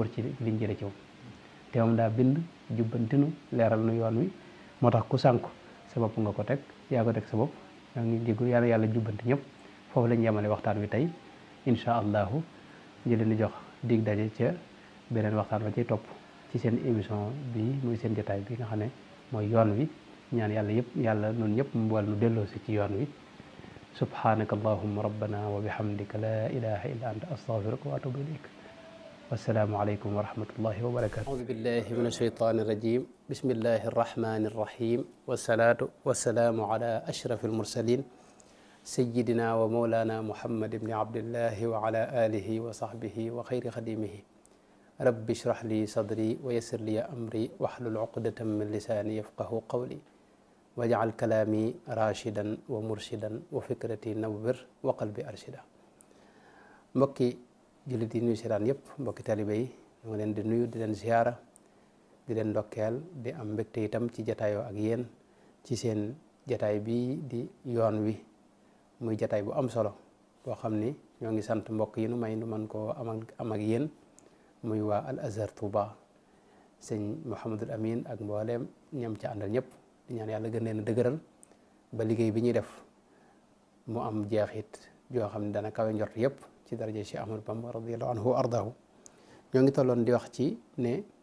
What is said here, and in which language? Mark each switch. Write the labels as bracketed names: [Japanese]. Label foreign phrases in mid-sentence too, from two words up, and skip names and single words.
[Wolof] ci liñ jëlee ci moom te moom daa bind jubbantinu leeral nu yoon wi moo tax ku sànku sa bopp nga ko teg yaa ko teg sa bopp yaa ngi jégalu yàlla jubbanti ñëpp foofu lañ yemale waxtaan wi tey [Arabic] إن شاء الله [Wolof] jëleen di jox dig daje ca beneen waxtaan wa ciy topp ci seen émission bi muy seen jotaay bi nga xam ne mooy yoon wi ñaan yàlla noonu ñëpp mu boole nu delloosi ci yoon wi [Arabic] سبحانك اللهم ربنا وبحمدك لا إله إلا أنت أستغفرك وأتوب إليك والسلام عليكم ورحمة الله وبركاته أعوذ بالله من الشيطان الرجيم بسم الله الرحمن الرحيم والصلاة والسلام على أشرف المرسلين سيدنا ومولانا محمد ابن عبد الله وعلى آله وصحبه وخير خديمه رب اشرح لي صدري ويسر لي أمري واحلل عقدة من لساني يفقهوا قولي واجعل كلامي رشيدا ومرشدا وفكرتي نور وقلبي أرشد [Wolof] mbokki jullit yi nuyu seetaan yëpp mbokki talibe yi ñu ngi leen di nuyu di leen ziyaara di leen ndokkeel di am mbégte itam ci jataayoo ak yéen ci seen jataay bi di yoon wi muy jataay bu am solo boo xam ni ñoo ngi sant mbokk yi nu may nu man koo am ak yéen muy waa Al Azhar Touba sëñ Mouhamadul Amin ak mbooleem ñam ca àndal ñëpp di ñaan yàlla gën leen a dëgëral ba liggéey bi ñuy def mu am jeexit joo xam ne dana kawe njort yëpp ci daraja Cheikh Ahmadou Bamba [Arabic] رضي الله عنه وأرضاه [Wolof] ñoo ngi tolloon di wax ci ne